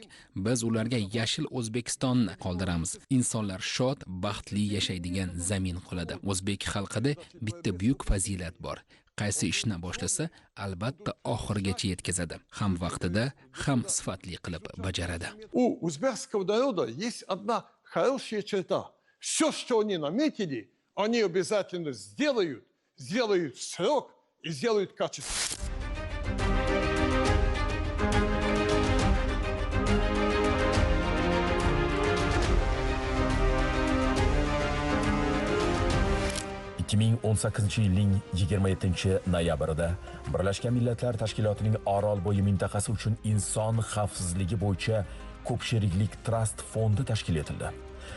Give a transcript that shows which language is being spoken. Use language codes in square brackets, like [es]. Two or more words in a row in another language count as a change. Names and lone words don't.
[uz] Biz ularga yashil O'zbekistonni qoldiramiz. Insonlar shod, baxtli yashaydigan zamin qoladi. O'zbek xalqida bitta buyuk fazilat bor. Qaysi ishni boshlasa, albatta oxirigacha yetkazadi. Ham vaqtida, ham sifatli qilib bajaradi. [ru] У узбекского народа есть одна хорошая черта. Все, что они наметили, они обязательно сделают в срок и сделают качественно. [uz] yilning 27-noyabrida Birlashgan Millatlar Tashkilotining Orol bo'yi mintaqasi uchun inson xavfsizligi bo'yicha ko'pshiriklik trust fondi tashkil etildi.